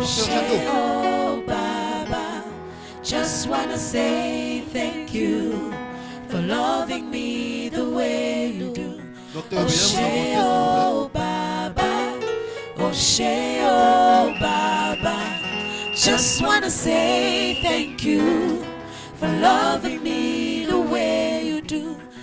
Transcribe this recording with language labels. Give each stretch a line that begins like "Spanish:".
English: Oshe Baba, just wanna say thank you for loving me the way you do.
French: Docteur, veuillez vous avancer, s'il vous plaît.
English: Baba, Oshe Baba, just wanna say thank you for loving me the way you do.